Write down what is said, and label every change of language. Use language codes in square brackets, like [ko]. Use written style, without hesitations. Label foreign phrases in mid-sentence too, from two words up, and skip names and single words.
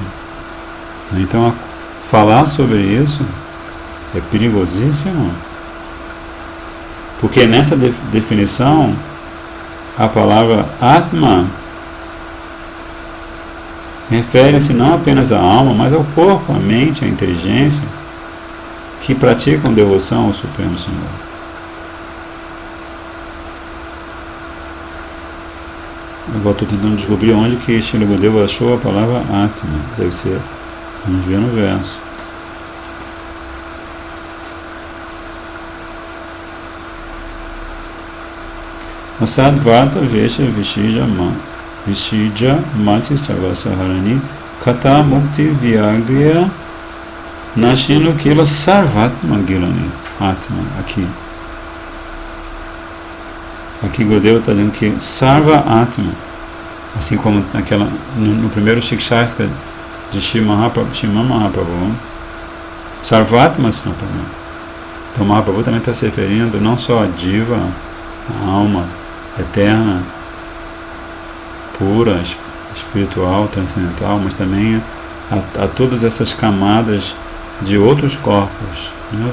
[pt] Então, falar sobre isso é perigosíssimo, porque nessa definição a palavra Atma refere-se não apenas à alma, mas ao corpo, à mente, à inteligência que praticam devoção ao Supremo Senhor. Agora estou tentando descobrir onde que Srila Gurudeva achou a palavra Atma. Deve ser, vamos ver no verso. [sa] Asadvata vesha vishija mati sarvasaharani kata mukti vyagriya nashino kila sarvatma gilani. [pt] Atma, aqui Gurudeva está dizendo que [sa] Sarva Atma, [pt] assim como no primeiro Shikshastra de Srimad Mahaprabhu, [sa] Sarvatma Sampana. [pt] Então Mahaprabhu também está se referindo não só a Diva, a alma eterna, pura, espiritual, transcendental, mas também a todas essas camadas de outros corpos, né?